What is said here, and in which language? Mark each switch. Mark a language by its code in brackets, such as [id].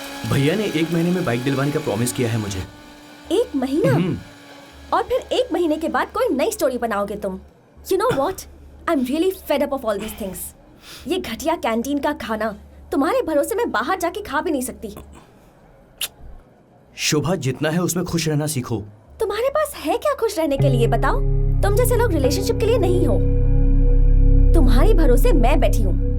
[hi] भैया ने 1 महीने में बाइक दिलवाने का प्रॉमिस किया है मुझे। 1 महीना? और फिर 1 महीने के बाद कोई नई स्टोरी बनाओगे तुम। [en] You know what? I'm really fed up of all these things. [hi] ये घटिया कैंटीन का खाना, तुम्हारे भरोसे में बाहर जाके खा भी नहीं सकती। शोभा, जितना है उसमें खुश रहना सीखो। तुम्हारे पास है क्या खुश रहने के लिए, बताओ? तुम जैसे लोग रिलेशनशिप के लिए नहीं हो। तुम्हारे भरोसे मैं बैठी हूँ।